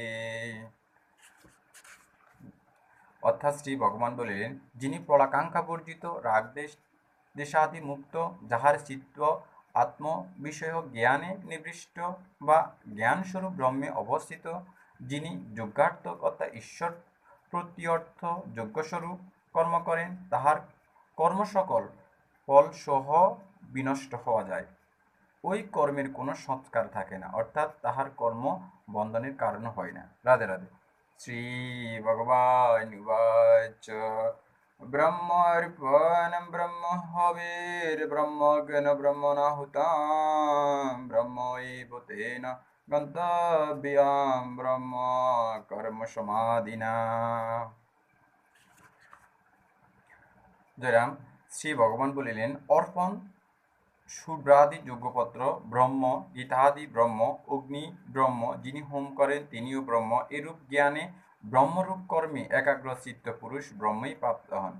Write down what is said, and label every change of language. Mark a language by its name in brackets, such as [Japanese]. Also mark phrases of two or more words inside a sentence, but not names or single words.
[Bangla] অর্থাৎ শ্রী ভগবান বলিলেন, যিনি ফলাকাঙ্ক্ষা বর্জিত, রাগ দেশাদি মুক্ত, যাহার চিত্ত আত্মবিষয়ক জ্ঞানে নিবিষ্ট বা জ্ঞানস্বরূপ ব্রহ্মে অবস্থিত, যিনি যজ্ঞার্থক অর্থাৎ ঈশ্বর প্রত্যর্থ যজ্ঞস্বরূপ কর্ম করেন, তাহার কর্ম সকল ফলসহ বিনষ্ট হওয়া যায়। ওই কর্মের কোনো সংস্কার থাকে না, অর্থাৎ তাহার কর্ম বন্ধনের কারণ হয় না। রাধে রাধে। [Sanskrit] শ্রী ভগবানুবাচ ब्रह्मार्पणं ब्रह्म हविर्ब्रह्मज्ञ ब्रह्मणाहुतं ब्रह्म एव तेन गन्तव्यं ब्रह्म कर्म समाधिना। [Bangla] জয়রাম। শ্রী ভগবান বলিলেন, অর্পণ শুভ্রাদি যজ্ঞপত্র ব্রহ্ম, গীতাদি ব্রহ্ম, অগ্নি ব্রহ্ম, যিনি হোম করেন তিনিও ব্রহ্ম। এরূপ জ্ঞানে ব্রহ্মরূপ কর্মে একাগ্র চিত্ত পুরুষ ব্রহ্মই প্রাপ্ত হন।